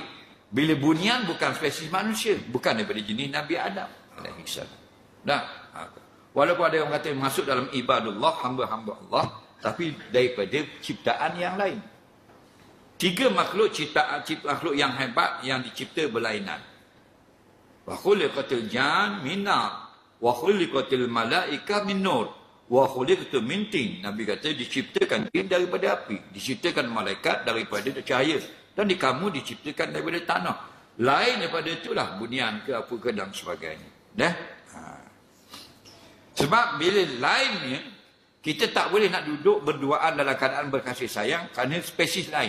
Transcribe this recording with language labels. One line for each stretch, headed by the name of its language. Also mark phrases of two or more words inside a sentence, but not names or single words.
Malay: Bila bunian bukan spesies manusia, bukan daripada jenis Nabi Adam alaihissalam. Dah. Walaupun ada orang kata masuk dalam ibadullah, hamba-hamba Allah, tapi daripada ciptaan yang lain. 3 makhluk ciptaan makhluk yang hebat yang dicipta berlainan.
Arabic: وخلقت الجان من نار، وخلقت الملائكة من نور، وخلقت من طين.
Malay: Nabi kata diciptakan jin daripada api, diciptakan malaikat daripada cahaya, dan di kamu diciptakan daripada tanah. Lain daripada itulah bunian ke apa ke dan sebagainya. Sebab bila lainnya, kita tak boleh nak duduk berduaan dalam keadaan berkasih sayang kerana spesies lain.